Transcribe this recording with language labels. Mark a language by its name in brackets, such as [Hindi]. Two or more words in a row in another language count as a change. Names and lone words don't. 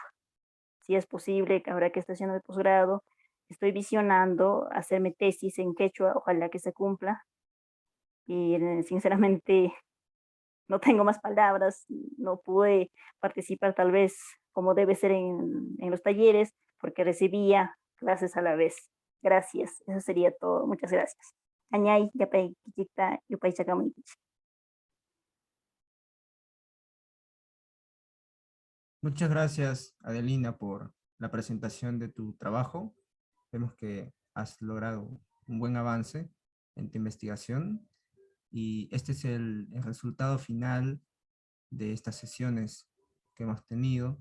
[Spanish] Si es posible, ahora que estoy haciendo el posgrado, estoy visionando hacerme tesis en quechua, ojalá que se cumpla. Y sinceramente no tengo más palabras, no pude participar tal vez como debe ser en los talleres, porque recibía clases a la vez. Gracias, eso sería todo. Muchas gracias. [Quechua] Añay, yapay, kichita, yupay chakamay. [Spanish] Muchas gracias, Adelina, por la presentación de tu trabajo. Vemos que has logrado un buen avance en tu investigación y este es el resultado final de estas sesiones que hemos tenido.